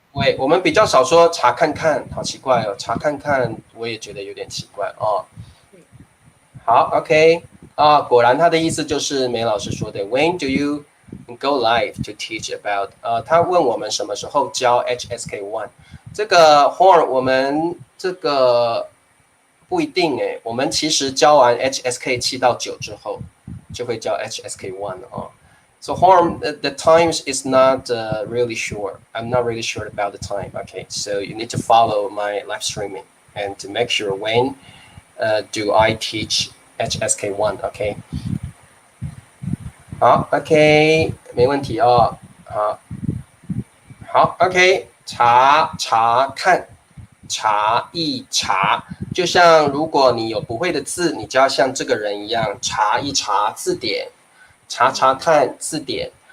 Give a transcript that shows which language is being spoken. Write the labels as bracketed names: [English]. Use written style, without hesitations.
[Chinese] 对，我们比较少说查看看，好奇怪哦，查看看我也觉得有点奇怪好 ，OK 果然他的意思就是梅老师说的 ， [English] When do you go live to teach about？ [Chinese] 他问我们什么时候教 HSK1？ 这个 Horn 我们这个。不一定我们其实教完 HSK 7到9之后，就会教 HSK1 [English] So Horn, the times is not really sure. I'm not really sure about the time. Okay, so you need to follow my live streaming and to make sure when do I teach HSK1. Okay. [Chinese] 好 ，OK， 没问题好 ，OK， 查查看。查一查，就像如果你有不会的字，你就要像这个人一样查一查字典，查查看字典。